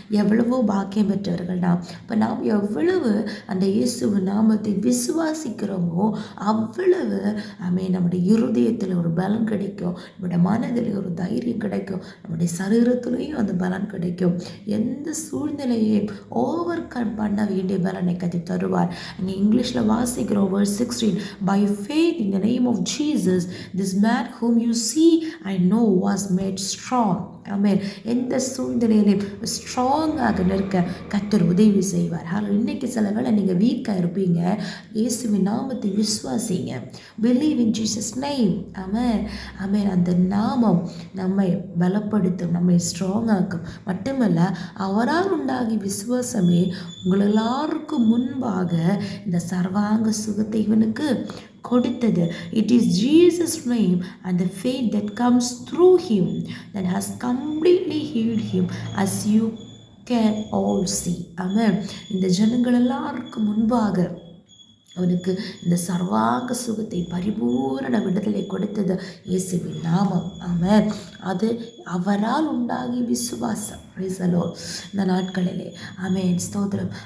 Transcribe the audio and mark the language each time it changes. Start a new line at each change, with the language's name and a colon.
Tamil: எவ்வளவோ பாக்கியம் பெற்றவர்கள் நாம். இப்போ நாம் எவ்வளவு அந்த இயேசுவின் நாமத்தை விசுவாசிக்கிறோமோ அவ்வளவு நம்முடைய இருதயத்தில் ஒரு பலன் கிடைக்கும், நம்முடைய மனதில் ஒரு தைரியம் கிடைக்கும், நம்முடைய சரீரத்திலையும் அந்த பலன் கிடைக்கும். எந்த சூழ்நிலையையும் ஓவர் கம் பண்ண வேண்டிய பலனை கதி தருவார். இங்கிலீஷில் வாசிக்கிறோம்
English: verse 16, by faith in the name of Jesus this man whom you see I know was made strong.
Tamil: ஆமென். எந்த சூழ்நிலையிலும் ஸ்ட்ராங்காக நிற்க கர்த்தர் உதவி செய்வார். இன்னைக்கு சில வேளை நீங்கள் வீக்காக இருப்பீங்க. இயேசுவின் நாமத்தை விசுவாசிங்க.
English: Believe in Jesus name.
Tamil: ஆமென். ஆமென். அந்த நாமம் நம்மை பலப்படுத்தும், நம்மை ஸ்ட்ராங்காக்கும். மட்டுமல்ல, அவரால் உண்டாகி விசுவாசமே உங்கள் எல்லாருக்கும் முன்பாக இந்த சர்வாங்க சுகத்தை இவனுக்கு கொடுத்தது.
English: It is Jesus' name and the faith that comes through him that has completely healed him, as you can all see.
Tamil: ஆமென். இந்த ஜனங்கள் எல்லாருக்கும் முன்பாக அவனுக்கு இந்த சர்வாங்க சுகத்தை பரிபூரண விடுதலை கொடுத்தது இயேசுவின் நாமம். ஆமென். அது அவரால் உண்டாகி விசுவாசம். இந்த நாட்களிலே ஆமென். ஸ்தோத்திரம்.